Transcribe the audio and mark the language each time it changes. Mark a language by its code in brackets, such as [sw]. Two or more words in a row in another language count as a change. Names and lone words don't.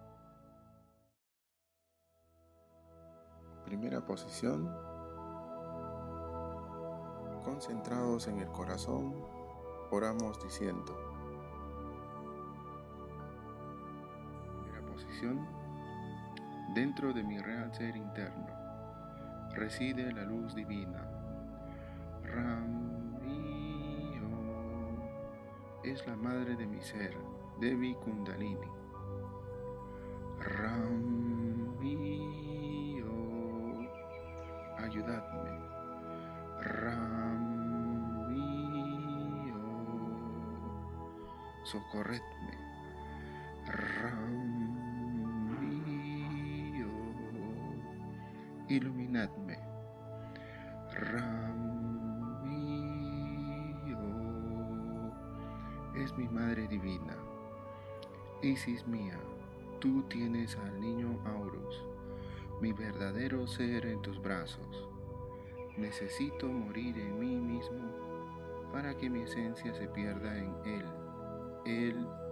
[es] Primera posición, concentrados en el corazón, oramos diciendo: dentro de mi real ser interno reside la luz divina. Ram es la madre de mi ser, Devi Kundalini. Ram ayudadme. Ram socorredme. Ram iluminadme. Ram es mi Madre Divina. Isis mía, tú tienes al niño Aurus, mi verdadero ser en tus brazos. Necesito morir en mí mismo para que mi esencia se pierda en él.